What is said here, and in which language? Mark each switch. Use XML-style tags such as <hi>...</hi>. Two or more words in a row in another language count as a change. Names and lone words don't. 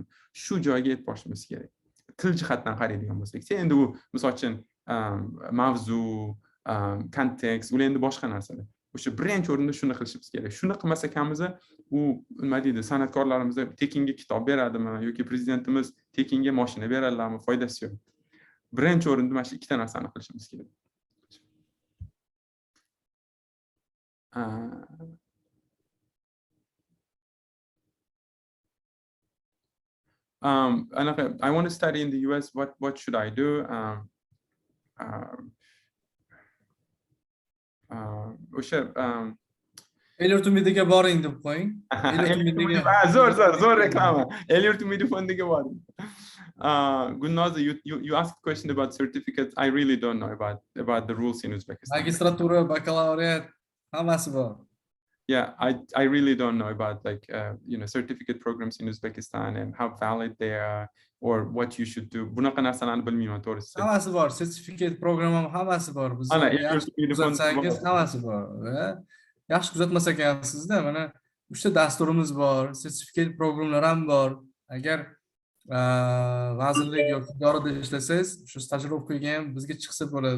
<uz>Shu joyga e'tibor berishimiz kerak. Til jihatdan qaraydigan bo'lsak, endi u misol uchun mavzu, kontekst, ular endi boshqa narsalar. O'sha birinchi o'rinda shuni qilishimiz kerak. Shuni qilmasa kamimiz u nima deydi, san'atkorlarimiz tekinga kitob beradimi yoki prezidentimiz tekinga mashina beradilarmi, foydasi yo'q. Birinchi o'rinda mana shu ikkita narsani qilishimiz kerak.</uz> <en>I want to study in the US. What should I do?</en> <uz>O'sha El-yurt umidiga boring deb qo'ying. Zo'r reklama. El-yurt umidi fondiga boring.</uz> <en>Gulnoza, you asked a question about certificates. I really don't know about the rules in Uzbekistan.</en> <uz>Magistratura, baccalaureate, hammasi bor.</uz> <en>Yeah, I really don't know about certificate programs in Uzbekistan and how valid they are or what you should do.</en> <uz>Bunaqa narsalarni bilmayman, to'g'risi. Hammasi bor,</uz> <en>certificate program</en> <uz>ham hammasi bor. Biz kuzatsangiz hammasi bor. Yaxshi kuzatmas ekansizda, mana 3 ta dasturimiz bor, sertifikat programlar ham bor. Agar vazirlik yoki idorada ishlasangiz, shu stajirovkaga ham bizga chiqsa bo'ladi.</uz>